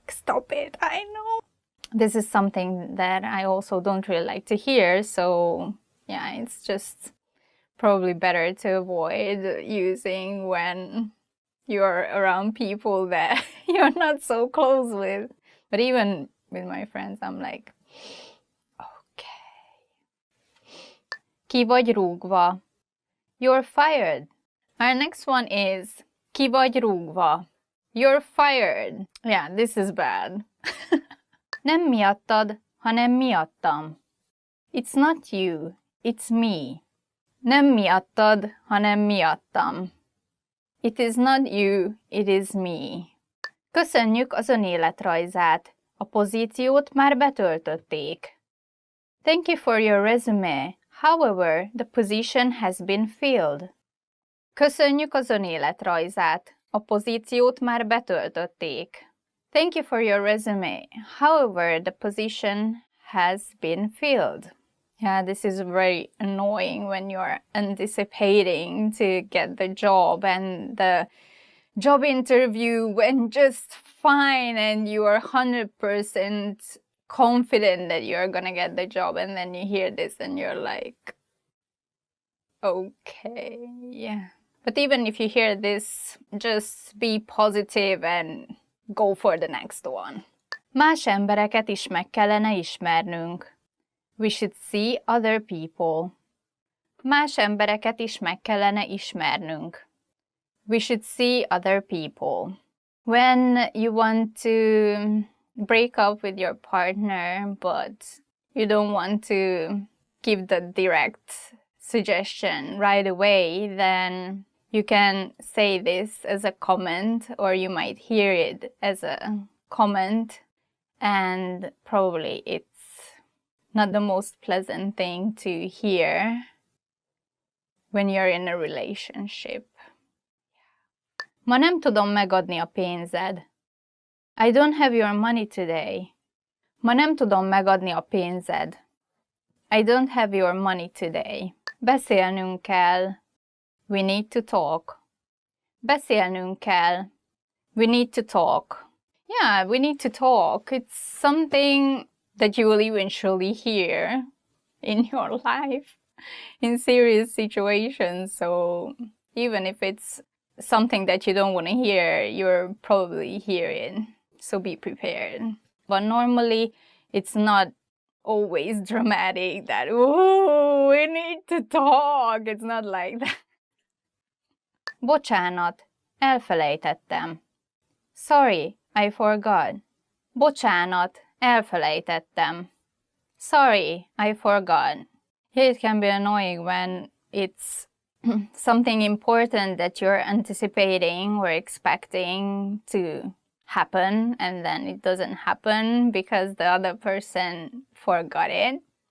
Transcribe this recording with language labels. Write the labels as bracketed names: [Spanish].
[English] Like, stop it, I know. This is something that I also don't really like to hear, so yeah, it's just probably better to avoid using when you're around people that you're not so close with. But even with my friends, I'm like, okay. [Hungarian] Ki vagy rúgva. [English] You're fired. Our next one is [Hungarian] ki vagy rúgva. [English] You're fired. Yeah, this is bad. [Hungarian] Nem miattad, hanem miattam. [English] It's not you, it's me. [Hungarian] Nem miattad, hanem miattam. [English] It is not you, it is me. [Hungarian] Köszönjük az önéletrajzát. A pozíciót már betöltötték. [English] Thank you for your resume. However, the position has been filled. [Hungarian] Köszönjük az önéletrajzát. A pozíciót már betöltötték. [English] Thank you for your resume. However, the position has been filled. Yeah, this is very annoying when you're anticipating to get the job and the job interview went just fine and you are 100% confident that you're gonna get the job, and then you hear this and you're like, okay, yeah. But even if you hear this, just be positive and go for the next one. [Hungarian] Más embereket is meg kellene ismernünk. [English] We should see other people. [Hungarian] Más embereket is meg kellene ismernünk. [English] We should see other people. When you want to break up with your partner, but you don't want to give the direct suggestion right away, then you can say this as a comment, or you might hear it as a comment, and probably it's not the most pleasant thing to hear. when you're in a relationship. [Hungarian] Ma nem tudom megadni a pénzed. [English] I don't have your money today. [Hungarian] Ma nem tudom megadni a pénzed. [English] I don't have your money today. [Hungarian] Beszélnünk kell. [English] We need to talk. [Hungarian] Beszélnünk kell. [English] We need to talk. Yeah, we need to talk. It's something that you will eventually hear in your life in serious situations. So even if it's something that you don't want to hear, you're probably hearing. So be prepared. But normally it's not always dramatic that, oh, we need to talk. It's not like that. [Hungarian] Bocsánat, elfelejtettem. [English] Sorry, I forgot. [Hungarian] Bocsánat, elfelejtettem. [English] Sorry, I forgot. It can be annoying when it's something important that you're anticipating or expecting to happen and then it doesn't happen because the other person forgot it.